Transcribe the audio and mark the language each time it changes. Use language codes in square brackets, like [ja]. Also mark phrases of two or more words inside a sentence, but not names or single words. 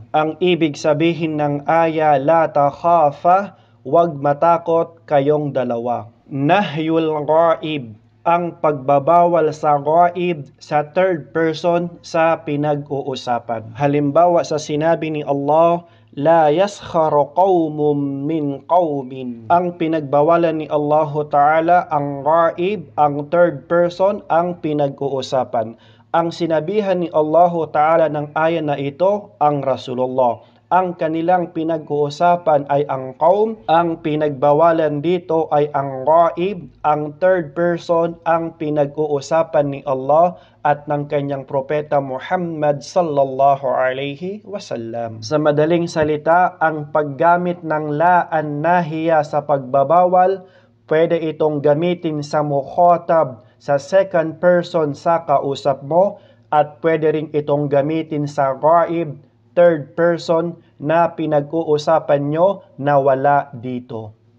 [tl] Ang ibig sabihin ng aya [ar] لا تخافا, [tl] huwag matakot kayong dalawa. [ar] نهي الغائب, [tl] ang pagbabawal sa ghaib, sa [en] third person, [tl] sa pinag-uusapan. Halimbawa sa sinabi ni Allah, [ar] لا يسخر قوم من قوم. [tl] Ang pinagbawalan ni Allah Ta'ala, ang ghaib, ang [en] third person, [tl] ang pinag-uusapan. Ang sinabihan ni Allah Ta'ala ng ayan na ito, ang Rasulullah. Ang kanilang pinag-uusapan ay ang qaum, ang pinagbawalan dito ay ang ghaib, ang [en] third person, [tl] ang pinag-uusapan ni Allah at ng kanyang propeta Muhammad [ar] صلى الله عليه وسلم. [tl] Sa madaling salita, ang paggamit ng [ar] لا الناهية [tl] sa pagbabawal, pwede itong gamitin sa mukhatab, sa [en] second person, [tl] sa kausap mo, at pwede rin itong gamitin sa ghaib, [en] third person, [tl] na pinag-uusapan nyo na wala dito.